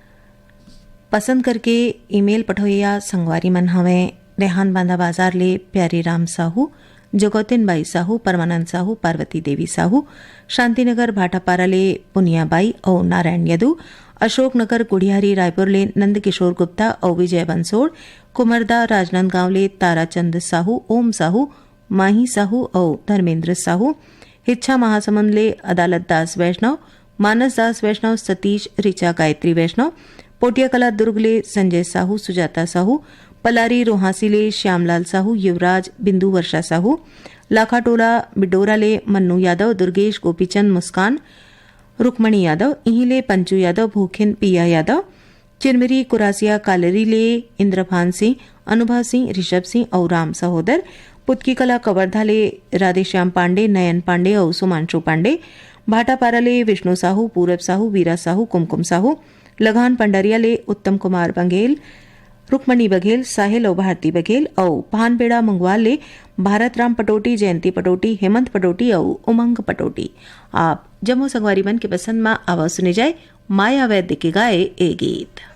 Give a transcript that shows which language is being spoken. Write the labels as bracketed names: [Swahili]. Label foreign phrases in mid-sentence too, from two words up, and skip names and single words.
[Chhattisgarhi] पसंद करके ईमेल पठोइया संगवारी मन हवे रेहान बांधा बाजार ले प्यारी राम साहू, जगौतिन बाई साहू, परमानंद साहू, पार्वती देवी साहू, शांतिनगर भाटापारा ले पुनियाबाई और नारायण यदू, अशोकनगर गुड़ियारी रायपुर ले नंदकिशोर गुप्ता और विजय बंसोड़, कुमरदा राजनांदगांव ले ताराचंद साहू, ओम साहू, माही साहू और धर्मेंद्र साहू, हिच्छा महासमुंद ले अदालत दास वैष्णव, मानस दास वैष्णव, सतीश रिचा गायत्री वैष्णव, पोटिया कला दुर्ग ले संजय साहू, सुजाता साहू, पलारी रोहासी ले श्यामलाल साहू, युवराज बिंदु वर्षा साहू, लाखाटोला बिडोरा ले मन्नू यादव, दुर्गेश गोपीचंद मुस्कान, रुक्मणी यादव, इहिले पंचू यादव, भूखिन पिया यादव, चिरमिरी कुरासिया कालरी ले इंद्रभान सिंह, अनुभव सिंह, ऋषभ सिंह और राम सहोदर। पुतकी कला कवर्धा ले राधेश्याम पांडे, नयन पांडे और सुमांशु पांडे। भाटापारा ले विष्णु साहू, पूरब साहू, वीरा साहू, कुमकुम साहू। लगान पंडरिया ले उत्तम कुमार बघेल, रुक्मणी बघेल, साहिल और भारती बघेल। और भानबेड़ा मंगवाल ले भारत राम पटोटी, जयंती पटोटी, हेमंत पटोटी और उमंग पटोटी। आप जम्मू संगवारी मन के पसंद में आवाज सुने जाए माया वैद्य के गाए ए गीत।